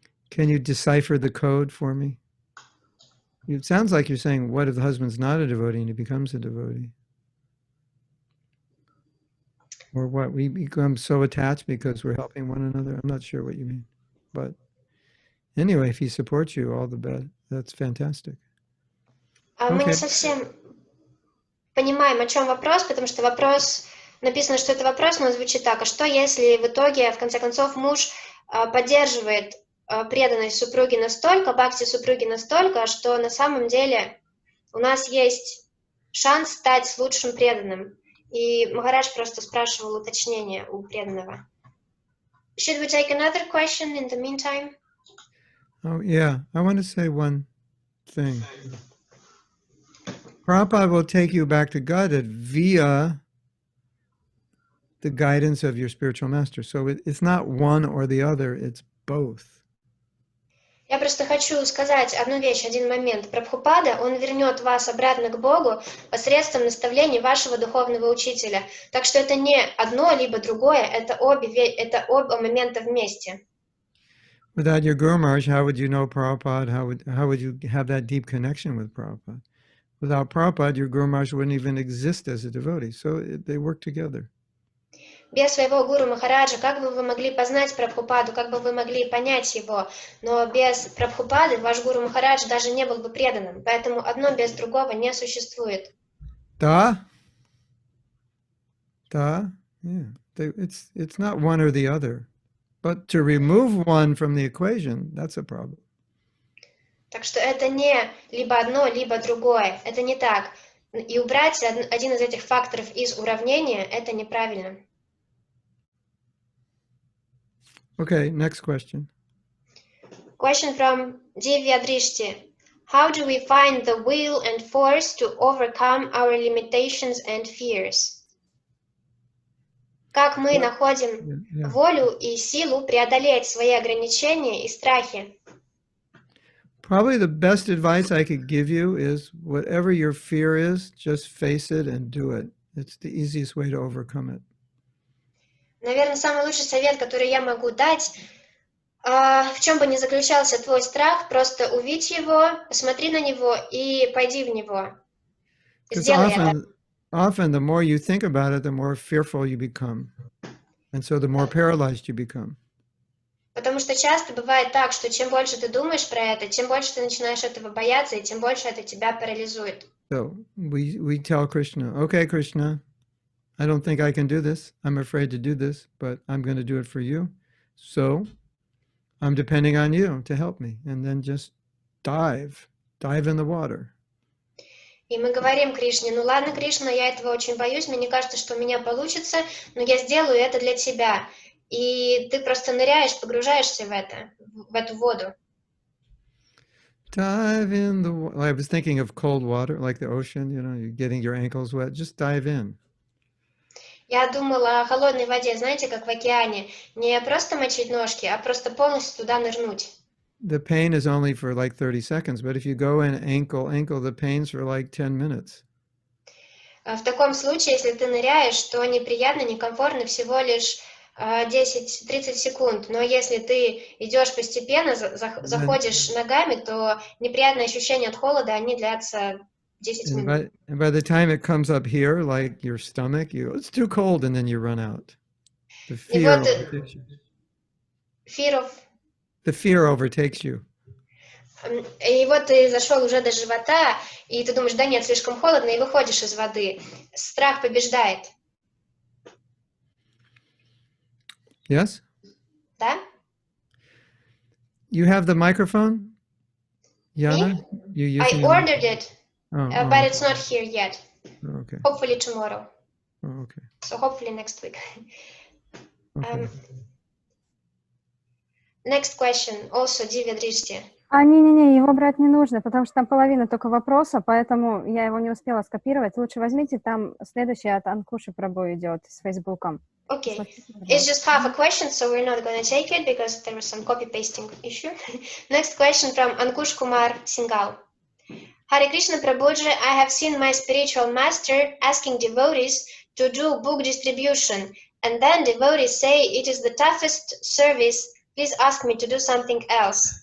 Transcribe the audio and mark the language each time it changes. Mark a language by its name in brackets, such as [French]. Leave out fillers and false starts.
[English] Can you decipher the code for me? It sounds like you're saying, what if the husband's not a devotee and he becomes a devotee? Or what? We become so attached because we're helping one another? I'm not sure what you mean. But anyway, if he supports you, all the better. That's fantastic. [Russian] Мы не совсем понимаем, о чем вопрос, потому что вопрос, написано, что это вопрос, но звучит так. А что, если в итоге, в конце концов, муж поддерживает преданность супруги настолько, бхакти супруги настолько, что на самом деле у нас есть шанс стать лучшим преданным. И Махарадж просто спрашивал уточнение у преданного. [English] Should we take another question in the meantime? Oh, yeah. I want to say one thing. Prabhupada will take you back to Godhead via the guidance of your spiritual master. So it's not one or the other, it's both. [Russian] Я просто хочу сказать одну вещь, один момент. Прабхупада, он вернет вас обратно к Богу посредством наставлений вашего духовного учителя. Так что это не одно либо другое, это оба момента вместе. [English] Without your Guru Maharaj, how would you know Prabhupada? How would you have that deep connection with Prabhupada? Without Prabhupada, your Guru Maharaj wouldn't even exist as a devotee. So they work together. [Russian] Без своего гуру Махараджа, как бы вы могли познать Прабхупаду, как бы вы могли понять его, но без Прабхупады ваш гуру Махарадж даже не был бы преданным, поэтому одно без другого не существует. Da? [English] Da? Yeah. It's not one or the other. But to remove one from the equation, that's a problem. [Russian] Так что это не либо одно, либо другое. Это не так. И убрать один из этих факторов из уравнения – это неправильно. [English] Okay, next question. Question from Divya Drishti. How do we find the will and force to overcome our limitations and fears? [Russian] Как мы находим [English] Yeah. [Russian] волю и силу преодолеть свои ограничения и страхи? [English] Probably the best advice I could give you is whatever your fear is, just face it and do it. It's the easiest way to overcome it. [Russian] Наверное, самый лучший совет, который я могу дать, в чем бы ни заключался твой страх, просто увидь его, посмотри на него и пойди в него. [English] Because [Russian] Сделай это. [English] often the more you think about it, the more fearful you become. And so the more paralyzed you become. [Russian] Потому что часто бывает так, что чем больше ты думаешь про это, тем больше ты начинаешь этого бояться, и тем больше это тебя парализует. [English] So we tell Krishna, okay, Krishna, I don't think I can do this. I'm afraid to do this, but I'm going to do it for you. So I'm depending on you to help me. And then just dive in the water. [Russian] И мы говорим Кришне, ну ладно, Кришна, я этого очень боюсь, мне не кажется, что у меня получится, но я сделаю это для тебя. И ты просто ныряешь, погружаешься в эту воду. [English] Dive in the water. I was thinking of cold water, like the ocean, you're getting your ankles wet. Just dive in. [Russian] Я думала о холодной воде, знаете, как в океане. Не просто мочить ножки, а просто полностью туда нырнуть. [English] The pain is only for like 30 seconds, but if you go in ankle, the pain's for like 10 minutes. [Russian] В таком случае, если ты ныряешь, то неприятно, некомфортно всего лишь 10-30 секунд. Но если ты идешь постепенно, заходишь ногами, то неприятные ощущения от холода, они длятся 10 минут. [English] And by the time it comes up here, like your stomach, it's too cold, and then you run out. The fear overtakes you. The fear overtakes you. [Russian] И вот ты зашел уже до живота, и ты думаешь, да нет, слишком холодно, и выходишь из воды. Страх побеждает. [English] Yes? [Russian] Да? [English] You have the microphone? Yana? Me? I ordered it, but it's not here yet. Okay. Hopefully tomorrow. Oh, okay. So hopefully next week. Okay. Next question, also Divya Drishti. [Russian] Не-не-не, его брать не нужно, потому что там половина только вопроса, поэтому я его не успела скопировать. Лучше возьмите, там следующий от Анкуши Прабhu идет с Фейсбуком. [English] Okay, it's just half a question, so we're not going to take it because there was some copy-pasting issue. Next question from Ankush Kumar Singhal. Hare Krishna Prabhuji, I have seen my spiritual master asking devotees to do book distribution, and then devotees say it is the toughest service, please ask me to do something else.